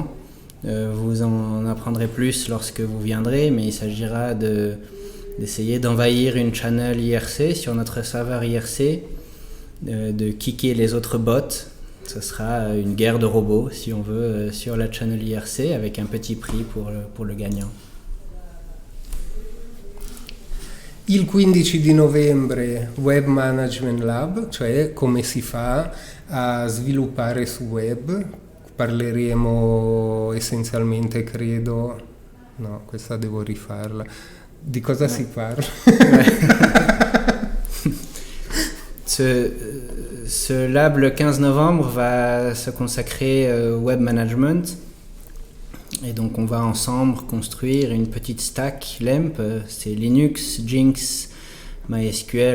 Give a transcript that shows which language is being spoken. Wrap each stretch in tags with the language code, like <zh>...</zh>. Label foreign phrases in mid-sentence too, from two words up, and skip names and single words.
<fr>Vous en apprendrez plus lorsque vous viendrez, mais il s'agira d'essayer d'envahir une channel IRC sur notre serveur IRC, de kicker les autres bots. Ce sera une guerre de robots, si on veut, sur la channel IRC, avec un petit prix pour le gagnant.</fr> <it>Il 15 di novembre Web Management Lab, cioè come si fa a sviluppare su web. Parleremo essenzialmente, credo... No, questa devo rifarla. Di cosa si parla?</it> <fr>Ce lab, le 15 novembre, va se consacrer au</fr> <en>web management.</en> <fr>Et donc, on va ensemble construire une petite stack LAMP. C'est Linux, Jinx, MySQL.</fr>